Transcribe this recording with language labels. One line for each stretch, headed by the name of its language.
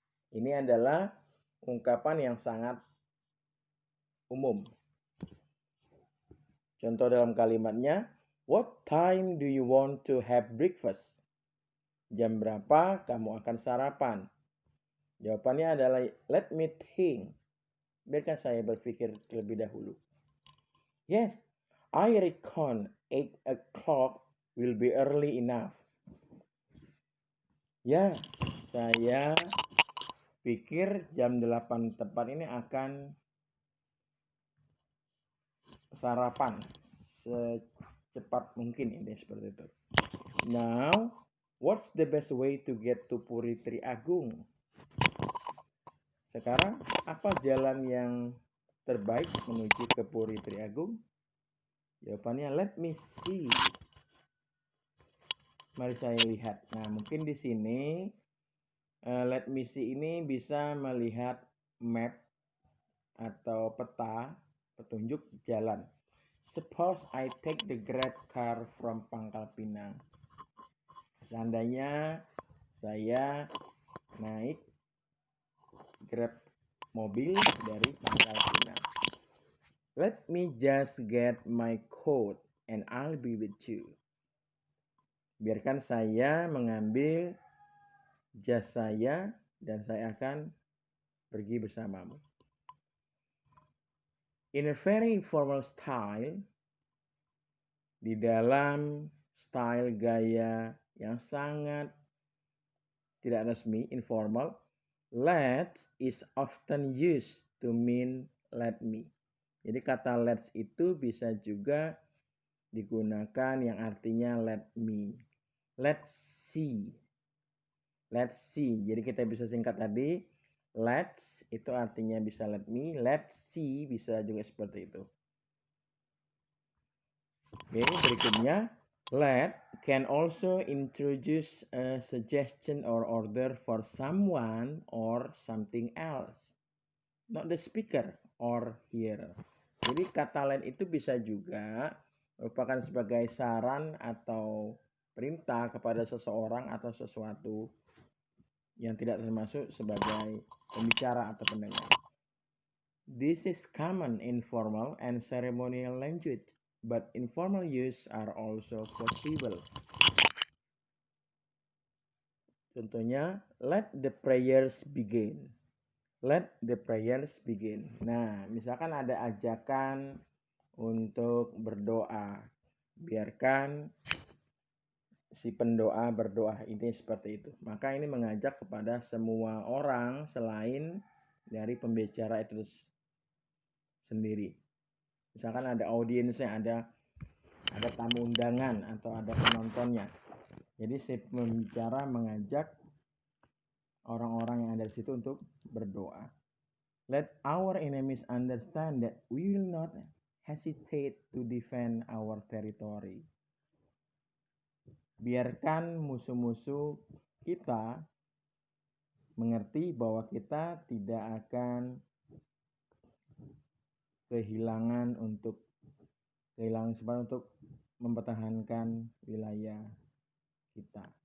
Indonesian: Ini adalah ungkapan yang sangat umum. Contoh dalam kalimatnya,
English: what time do you want to have breakfast?
Indonesian: Jam berapa kamu akan sarapan? Jawabannya adalah
English: let me think.
Indonesian: Biarkan saya berpikir terlebih dahulu.
English: Yes, I reckon 8 o'clock will be early enough.
Indonesian: Ya, saya pikir jam 8 tepat ini akan sarapan secepat mungkin, ini seperti itu.
English: Now, what's the best way to get to Puri Tri Agung?
Indonesian: Sekarang, apa jalan yang terbaik menuju ke Puri Tri Agung? Jawabannya
English: let me see.
Indonesian: Mari saya lihat. Nah, mungkin di sini
English: let me see
Indonesian: ini bisa melihat map atau peta petunjuk jalan.
English: Suppose I take the Grab car from Pangkal Pinang.
Indonesian: Seandainya saya naik Grab mobil dari Pangkal Pinang.
English: Let me just get my coat and I'll be with you.
Indonesian: Biarkan saya mengambil jas saya dan saya akan pergi bersamamu.
English: In a very informal style,
Indonesian: di dalam style gaya yang sangat tidak resmi,
English: informal, let is often used to mean let me.
Indonesian: Jadi kata let's itu bisa juga digunakan yang artinya
English: let me. Let's see. Let's see.
Indonesian: Jadi kita bisa singkat tadi. Let's itu artinya bisa
English: let me, let's see
Indonesian: bisa juga seperti itu. Oke, berikutnya,
English: let can also introduce a suggestion or order for someone or something else, not the speaker or hearer.
Indonesian: Jadi kata let itu bisa juga merupakan sebagai saran atau perintah kepada seseorang atau sesuatu yang tidak termasuk sebagai pembicara atau pendengar.
English: This is common in formal and ceremonial language, but informal use are also possible.
Indonesian: Contohnya,
English: let the prayers begin. Let the prayers begin.
Indonesian: Nah, misalkan ada ajakan untuk berdoa. Biarkan si pendoa berdoa, ini seperti itu. Maka ini mengajak kepada semua orang selain dari pembicara itu sendiri. Misalkan ada audiensnya, ada tamu undangan atau ada penontonnya. Jadi si pembicara mengajak orang-orang yang ada di situ untuk berdoa.
English: Let our enemies understand that we will not hesitate to defend our territory.
Indonesian: Biarkan musuh-musuh kita mengerti bahwa kita tidak akan kehilangan kesempatan untuk mempertahankan wilayah kita.